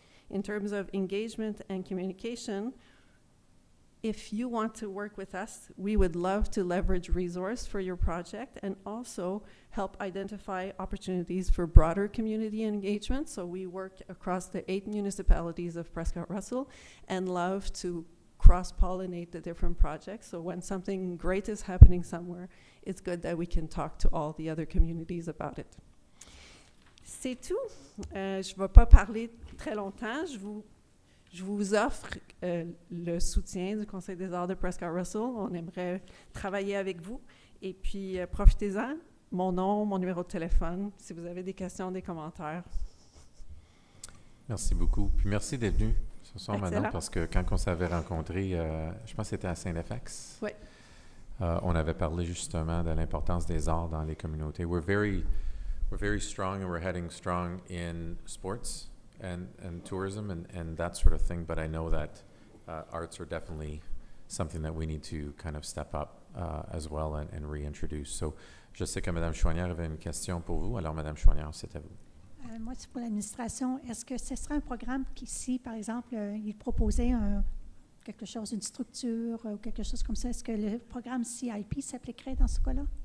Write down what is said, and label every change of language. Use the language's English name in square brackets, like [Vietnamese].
[English] In terms of engagement and communication, if you want to work with us, we would love to leverage resource for your project and also help identify opportunities for broader community engagement. So we work across the 8 municipalities of Prescott-Russell and love to cross-pollinate the different projects. So when something great is happening somewhere, it's good that we can talk to all the other communities about it. [French] C'est tout. Je ne vais pas parler très longtemps. Je je vous offre le soutien du Conseil des arts de Prescott-Russell. On aimerait travailler avec vous. Et puis, profitez-en. Mon nom, mon numéro de téléphone, si vous avez des questions, des commentaires. Merci beaucoup. Puis merci d'être venu ce soir, Excellent. madame, parce que quand on s'avait rencontré, je pense que c'était à Saint-Fax. Oui. On avait parlé justement de l'importance des arts dans les communautés. [English] We're very strong and we're heading strong in sports and tourism and that sort of thing, but I know that arts are definitely something that we need to kind of step up as well and reintroduce. [French] So, je sais que Mme Chouanière avait une question pour vous. Alors, Mme Chouanière, c'est à vous. Moi, c'est pour l'administration. Est-ce que ce serait un programme qui, si, par exemple, il proposait quelque chose, une structure ou quelque chose comme ça, est-ce que le programme CIP s'appliquerait dans ce cas-là?